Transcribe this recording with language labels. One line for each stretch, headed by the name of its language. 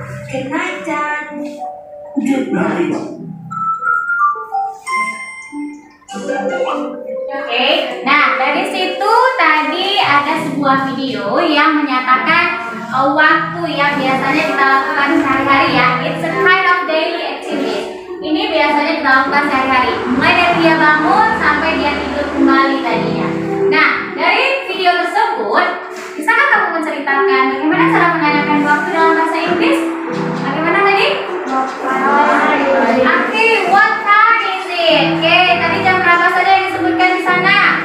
English: Good night, Dad. Good night.
Indonesian: Oke, nah dari situ tadi ada sebuah video yang menyatakan waktu yang biasanya kita lakukan sehari-hari ya.
English: It's a kind of daily activity.
Indonesian: Ini biasanya kita lakukan sehari-hari, mulai dari dia bangun sampai dia tidur kembali tadinya. Nah, dari video tersebut, bisakah kamu menceritakan bagaimana cara menanyakan waktu dalam bahasa Inggris? Bagaimana tadi? Oke,
English: what time is it?
Indonesian: Oke, tadi jam berapa saja yang disebutkan di sana?